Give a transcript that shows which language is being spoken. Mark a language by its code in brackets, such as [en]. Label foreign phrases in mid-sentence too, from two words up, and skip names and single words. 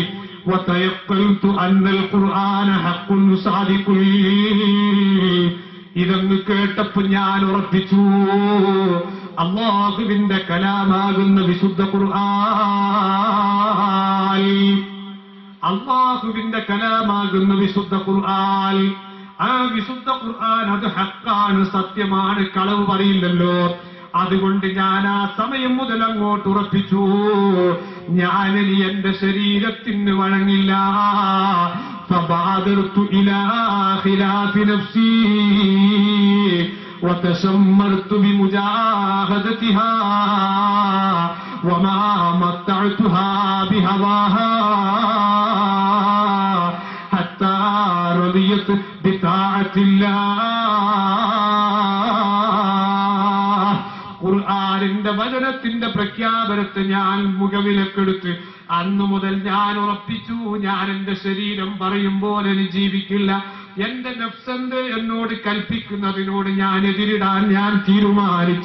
[ar] وتيقنت أن القرآن حق صادق, [ml] ഇതെന്ന് കേട്ടപ്പോൾ ഞാൻ ഉറപ്പിച്ചു അല്ലാഹുവിന്റെ കലാമാകുന്ന വിശുദ്ധ ഖുർആൻ, അല്ലാഹുവിന്റെ കലാമാകുന്ന വിശുദ്ധ ഖുർആൻ, ആ വിശുദ്ധ ഖുർആൻ അത് ഹക്കാണ്, സത്യമാണ്, കളവ് പറയില്ലല്ലോ. അതുകൊണ്ട് ഞാൻ ആ സമയം മുതൽ അങ്ങോട്ട് ഉറപ്പിച്ചു, ഞാനിനി എന്റെ ശരീരത്തിന് വഴങ്ങില്ല. [ar] فبادرت إلى خلاف نفسي وتشمرت بمجاهدتها وما متعتها بهواها حتى رضيت بطاعة الله. [ml] ഖുർആനിന്റെ വചനത്തിന്റെ പ്രഖ്യാപനത്തെ ഞാൻ മുഖവിലക്കെടുത്ത് അന്നു മുതൽ ഞാൻ ഉറപ്പിച്ചു, ഞാൻ എന്റെ ശരീരം പറയും പോലെ ജീവിക്കില്ല. എന്റെ നഫ്സെന്ത് എന്നോട് കൽപ്പിക്കുന്നതിനോട് ഞാൻ എതിരിടാൻ ഞാൻ തീരുമാനിച്ചു.